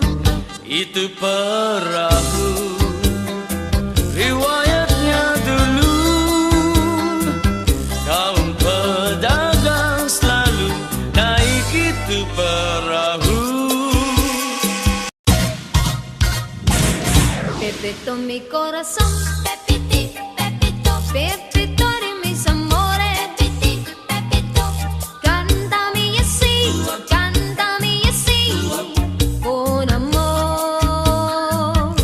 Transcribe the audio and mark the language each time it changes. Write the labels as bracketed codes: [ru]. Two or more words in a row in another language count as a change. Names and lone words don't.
[id] Itu perahu riwayatnya dulu, kaum pedagang selalu naik itu perahu. [es] Pepito mi corazón, Pepiti, Pepito, Pepito de mis amores, Pepiti, Pepito, cántame así, con amor.